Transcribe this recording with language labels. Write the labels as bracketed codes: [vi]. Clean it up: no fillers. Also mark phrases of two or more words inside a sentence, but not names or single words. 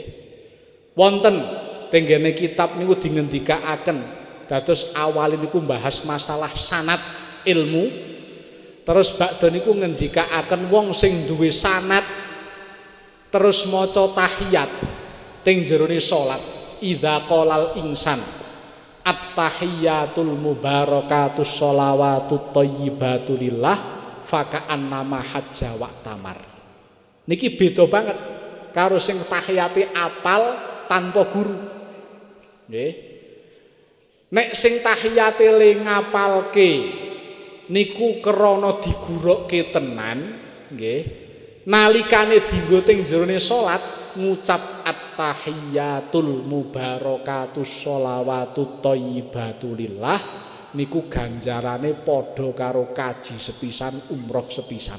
[jv] Wonten tenggene kitab niku dingendikaaken dados awal niku bahas masalah sanad ilmu. Terus bakda niku ngendikaaken wong sing duwe sanad terus maca tahiyat teng jerone salat [ar] إذا قال الإنسان التحيات المباركات الصلوات الطيبات لله فكأنما حج واعتمر. [jv] Niki beda banget karo sing tahiyate apal tanpa guru. Nggih. Nek sing tahiyate le ngapalke niku krana digurukke tenan, nggih. Nalikane dienggo teng jerone salat ngucap [ar] التحيات المباركات الصلوات الطيبات لله [jv] niku ganjarane padha karo kaji sepisan umroh sepisan.